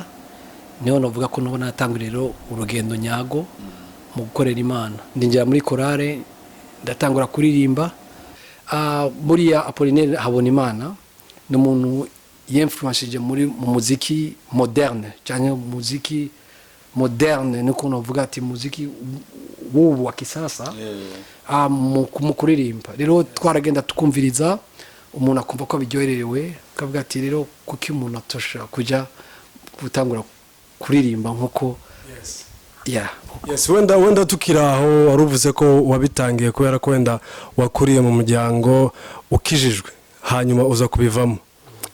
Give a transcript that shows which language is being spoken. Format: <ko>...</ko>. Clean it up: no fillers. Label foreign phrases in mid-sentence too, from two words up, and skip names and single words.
<rn>Niho novuga ko nubona natangura rero urugendo nyago mu gukorera Imana. Ndinjira muri korale, ndatangura kuririmba. Buriya Apollinaire habona Imana n'umuntu yinfluenceje mu muziki moderne, cyane muziki moderne nuko novuga ati muziki wubu</rn> <sw>wa kisasa,</sw> <rn>mu kuririmba. Rero twaragenda tukumviriza, umuntu akumva ko biryoherewe, akavuga ati rero kuki umuntu atosha kujya gutangura kuririmba nkuko.</rn> <rw>Yes, wenda tukiraho waruvuze ko wabitangiye kubera ko wenda wakuriye mu muryango ukijijwe hanyuma uza kubivamo.</rw>